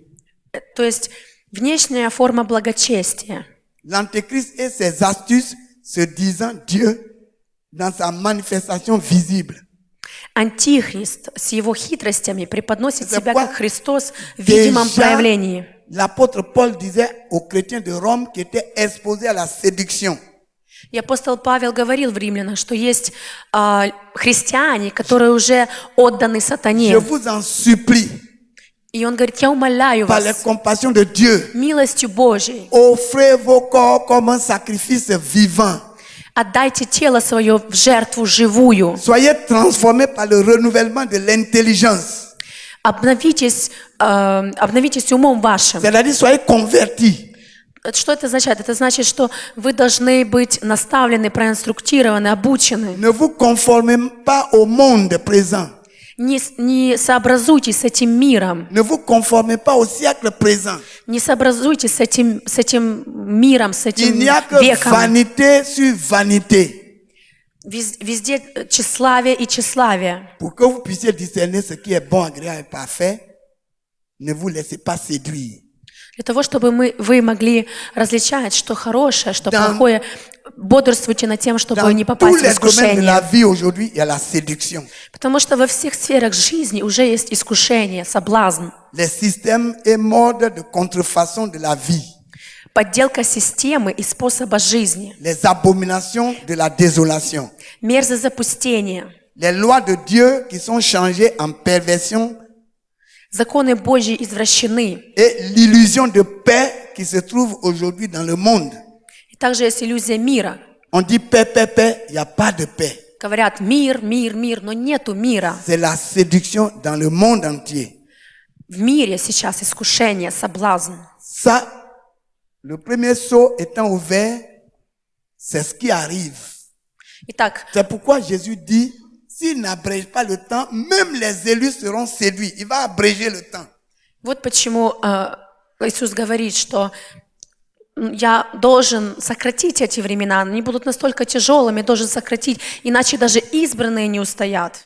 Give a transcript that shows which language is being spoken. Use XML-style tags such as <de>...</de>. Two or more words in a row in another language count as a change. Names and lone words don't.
<ru>То есть внешняя форма благочестия.</ru> <fr>L'antéchrist et ses astuces se disant Dieu dans sa manifestation visible.</fr> <ru>Антихрист с его хитростями преподносит</ru> <fr>C'est</fr> <ru>себя</ru> <fr>pourquoi</fr> <ru>как Христос в видимом</ru> <fr>déjà,</fr> <ru>проявлении.</ru> <fr>l'apôtre Paul disait aux chrétiens de Rome qui étaient exposés à la séduction.</fr> <ru>И апостол Павел говорил в Римлянах, что есть христиане, которые уже отданы</ru> <fr>Je</fr> <ru>сатане.</ru> <fr>vous en supplie,</fr> <ru>И он говорит, я умоляю</ru> <fr>par les</fr> <ru>вас,</ru> <fr>compassions de Dieu,</fr> <ru>милостью Божьей,</ru> <fr>offrez vos corps comme un sacrifice vivant.</fr> <ru>отдайте тело свое в жертву живую.</ru> <fr>Soyez transformés par le renouvellement de l'intelligence.</fr> <ru>Обновитесь умом вашим.</ru> <fr>C'est-à-dire, soyez convertis.</fr> <ru>Что это означает? Это значит, что вы должны быть наставлены, проинструктированы, обучены.</ru> <fr>Ne vous conformez pas au monde présent.</fr> <ru>Не сообразуйтесь с этим миром.</ru> <fr>Ne vous conformez pas au siècle présent.</fr> <ru>Не сообразуйтесь с этим миром, с</ru> <fr>Il</fr> <ru>этим</ru> <fr>n'y a que</fr> <ru>веком.</ru> <fr>vanité sur vanité.</fr> <ru>Везде тщеславие и тщеславие.</ru> <fr>Pour que vous puissiez discerner ce qui est bon, agréable et parfait, ne vous laissez pas séduire.</fr> <ru>Для того, чтобы вы могли различать, что хорошее, что</ru> <fr>Dans-</fr> <ru>плохое, бодрствуйте над тем, чтобы не</ru> <fr>Dans tous</fr> <ru>попасть в</ru> <fr>les domaines de la</fr> <ru>искушение.</ru> <fr>vie aujourd'hui, il y a la séduction.</fr> <ru>Потому что во всех сферах жизни уже есть искушение, соблазн.</ru> <fr>Les systèmes et modes de contrefaçon de la vie.</fr> <ru>Подделка системы и способа жизни.</ru> <fr>Les abominations de la désolation.</fr> <ru>Мерзость запустения.</ru> <fr>Les lois de Dieu qui sont changées en perversion</fr> <ru>Законы Божьи извращены.</ru> <fr>et l'illusion de paix qui se trouve aujourd'hui dans le monde.</fr> <ru>И также есть иллюзия мира.</ru> <fr>On dit paix, paix, paix, il n'y a pas de paix.</fr> <ru>Говорят мир, мир, мир, но нету мира.</ru> <fr>C'est la séduction dans le monde entier.</fr> <ru>В мире сейчас искушение, соблазн.</ru> <fr>Ça, le premier saut étant ouvert, c'est ce qui arrive.</fr> <ru>Итак,</ru> <fr>C'est pourquoi Jésus dit, s'il n'abrège pas le temps, même les élus seront séduits. Il va abréger le temps.</fr> <ru>вот почему Иисус говорит, что я должен сократить эти времена, они будут настолько тяжелыми, должен сократить, иначе даже избранные не устоят.</ru>